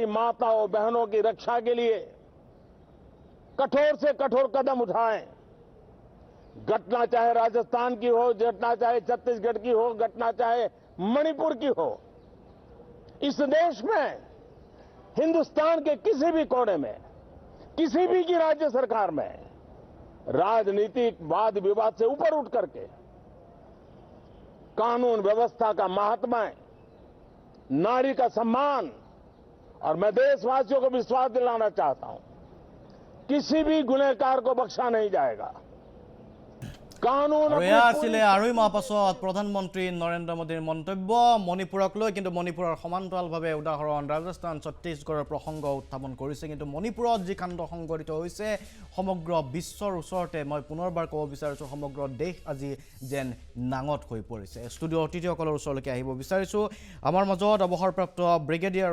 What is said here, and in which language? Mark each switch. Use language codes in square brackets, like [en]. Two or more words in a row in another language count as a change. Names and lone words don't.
[hi] माताओं बहनों की रक्षा के लिए कठोर से कठोर कदम उठाएं घटना चाहे राजस्थान की हो घटना चाहे छत्तीसगढ़ की हो घटना चाहे मणिपुर की हो इस देश में हिंदुस्तान के किसी भी कोने में किसी भी की राज्य सरकार में राजनीतिक वाद विवाद से ऊपर उठ करके कानून व्यवस्था का महात्मा नारी का सम्मान और मैं देशवासियों को विश्वास दिलाना चाहता हूं किसी भी गुनहगार को बख्शा नहीं जाएगा [as] আঢ়ৈ মাহ পাছত প্ৰধানমন্ত্ৰী নৰেন্দ্ৰ মোদীৰ মন্তব্য মণিপুৰক লৈ কিন্তু মণিপুৰৰ সমান্তৰালভাৱে উদাহৰণ ৰাজস্থান ছত্তীশগড়ৰ প্ৰসংগ উত্থাপন কৰিছে কিন্তু মণিপুৰত যি কাণ্ড সংঘটিত হৈছে সমগ্ৰ বিশ্বৰ ওচৰতে মই পুনৰবাৰ ক'ব বিচাৰিছোঁ সমগ্ৰ দেশ আজি যেন নাঙত হৈ পৰিছে ষ্টুডিঅ' অতিথিসকলৰ ওচৰলৈকে আহিব বিচাৰিছোঁ আমাৰ মাজত অৱসৰপ্ৰাপ্ত ব্ৰিগেডিয়াৰ